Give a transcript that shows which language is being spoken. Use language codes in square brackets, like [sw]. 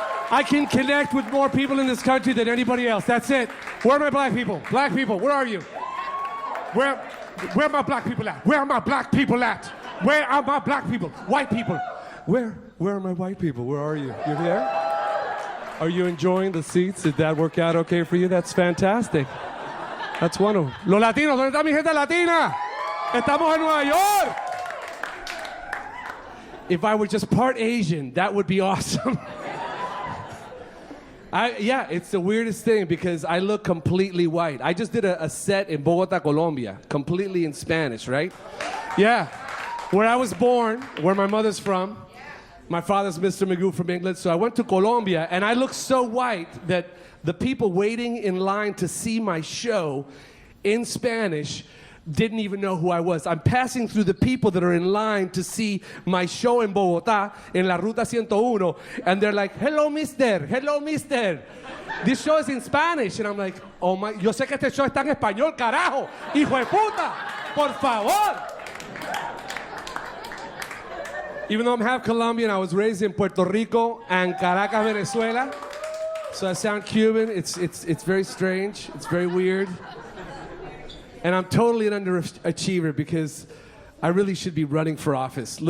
[en] I can connect with more people in this country than anybody else. That's it. Where are my black people? Black people, where are you? Where are my black people at? Where are my black people at? Where are my black people? White people. Where are my white people? Where are you? You're there? Are you enjoying the seats? Did that work out okay for you? That's fantastic. That's wonderful. [es] Los latinos, ¿dónde está mi gente latina? Estamos en Nueva York. [en] If I were just part Asian, that would be awesome. Yeah, it's the weirdest thing because I look completely white. I just did a set in Bogota, Colombia, completely in Spanish, right? Yeah. Where I was born, where my mother's from. My father's Mr. Magoo from England, so I went to Colombia, and I looked so white that the people waiting in line to see my show in Spanish didn't even know who I was. I'm passing through the people that are in line to see my show in Bogotá, in La Ruta 101, and they're like, hello, mister, this show is in Spanish. And I'm like, oh my, [es] yo sé que este show está en español, carajo, hijo de puta, por favor. [en] Even though I'm half Colombian, I was raised in Puerto Rico and Caracas, Venezuela. So I sound Cuban. It's very strange. It's very weird. And I'm totally an underachiever because I really should be running for office.